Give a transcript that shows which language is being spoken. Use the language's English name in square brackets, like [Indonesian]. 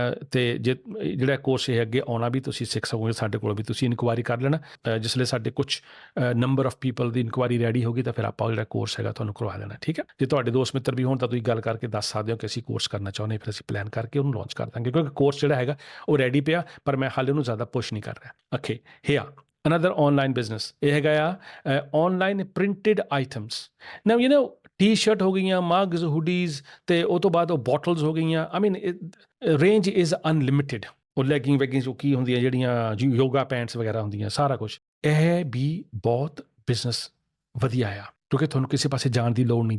[Punjabi] ਤੇ ਜੇ ਜਿਹੜਾ ਕੋਰਸ ਇਹ ਅੱਗੇ ਆਉਣਾ ਵੀ ਤੁਸੀਂ ਸਿੱਖ ਸਕੋਗੇ ਸਾਡੇ ਕੋਲ ਵੀ, ਤੁਸੀਂ ਇਨਕੁਆਇਰੀ ਕਰ ਲੈਣਾ। ਜਿਸ ਵੇਲੇ ਸਾਡੇ ਕੁਝ number of people ਦੀ inquiry ready ਹੋਗੀ ਤਾਂ ਫਿਰ ਆਪਾਂ ਜਿਹੜਾ ਕੋਰਸ ਹੈਗਾ ਤੁਹਾਨੂੰ ਕਰਵਾ ਦੇਣਾ, ਠੀਕ ਹੈ। ਜੇ ਤੁਹਾਡੇ ਦੋਸਤ ਮਿੱਤਰ ਵੀ ਹੋਣ ਤਾਂ ਤੁਸੀਂ ਗੱਲ ਕਰਕੇ ਦੱਸ ਸਕਦੇ ਹੋ ਕਿ ਅਸੀਂ ਕੋਰਸ ਕਰਨਾ ਚਾਹੁੰਦੇ, ਫਿਰ ਅਸੀਂ ਪਲਾਨ ਕਰਕੇ ਉਹਨੂੰ ਲਾਂਚ ਕਰ ਦਾਂਗੇ, ਕਿਉਂਕਿ ਕੋਰਸ ਜਿਹੜਾ ਹੈਗਾ ਉਹ ਰੈਡੀ ਪਿਆ, ਪਰ ਮੈਂ ਹਾਲੇ ਉਹਨੂੰ ਜ਼ਿਆਦਾ ਪੁਸ਼ ਨਹੀਂ ਕਰ ਰਿਹਾ। ਓਕੇ, ਹਿਆ [English] another online business, [Punjabi] ਇਹ ਹੈਗਾ ਆ [English] online printed items। now you know [Punjabi] T shirt ਹੋ ਗਈਆਂ, ਮਗਜ਼, ਹੁਡੀਜ਼, ਤੇ ਉਹ ਤੋਂ ਬਾਅਦ ਉਹ ਬੋਟਲਸ ਹੋ ਗਈਆਂ। [English] I mean range is unlimited. [Punjabi] ਉਹ ਲੈਗਿੰਗ ਵੈਗਿੰਗਸ ਉਹ ਕੀ ਹੁੰਦੀਆਂ ਜਿਹੜੀਆਂ ਯੋਗਾ ਪੈਂਟਸ ਵਗੈਰਾ ਹੁੰਦੀਆਂ, ਸਾਰਾ ਕੁਝ। ਇਹ ਵੀ ਬਹੁਤ ਬਿਜ਼ਨਸ ਵਧੀਆ ਆ, ਕਿਉਂਕਿ ਤੁਹਾਨੂੰ ਕਿਸੇ ਪਾਸੇ ਜਾਣ ਦੀ ਲੋੜ ਨਹੀਂ।